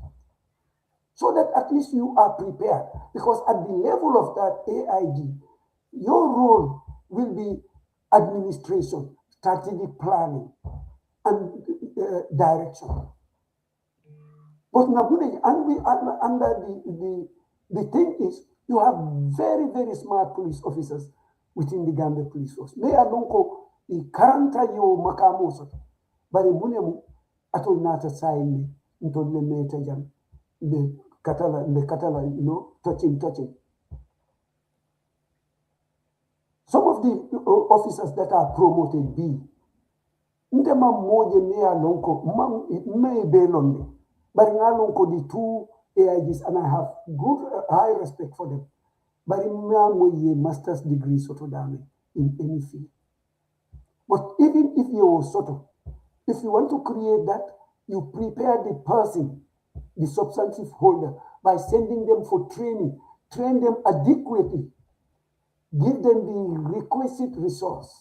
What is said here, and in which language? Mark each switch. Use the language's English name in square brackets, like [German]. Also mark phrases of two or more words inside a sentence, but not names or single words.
[English] So that at least you are prepared. Because at the level of that AIG, your role will be administration, strategic planning, and direction. But under the thing is, you have very, very smart police officers within the Gambia Police Force. [Mandingo] Me alonko I karanta yo makamoso, bari munemu atol nata saini ntole meta jam [English] the katala, [Mandingo] touching. [English] Some of the officers that are promoted B, [Mandingo] ndema moje me alonko me belonde, bari alonko [English] the two AIGs, and I have good high respect for them. But in master's degree sort of in any field. But even if you if you want to create that, you prepare the person, the substantive holder, by sending them for training, train them adequately, give them the requisite resource.